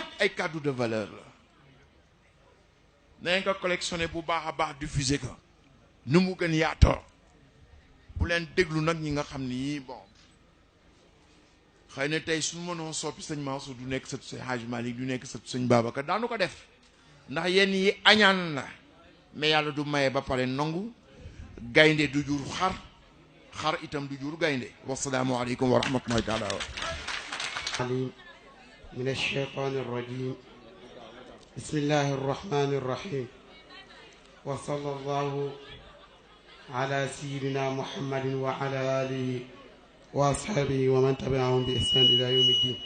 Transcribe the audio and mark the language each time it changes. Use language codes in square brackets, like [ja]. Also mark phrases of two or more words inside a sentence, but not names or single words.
[wo] ay kàddu [fr] de valeur [wo] la nañ ko collectionné bu baax a baax diffusé ko nu mu gën yaatoo bu leen déglu nag ñi nga xam ni yii bon xëy na tey suñu mënoo soppi sëñ Mansour du nekk sëtu sëñ Hadj Malick du nekk sëtu sëñ Babacar daanu ko def ndax yenn yi añaan la mais yàlla du maye ba pare nangu gaynde du jur xar itam du jur gaynde [ar] والسلام عليكم ورحمة الله تعالى من الشيطان الرجيم بسم الله الرحمن الرحيم وصلى الله على سيدنا محمد وعلى آله وأصحابه ومن تبعهم بإحسان إلى يوم الدين.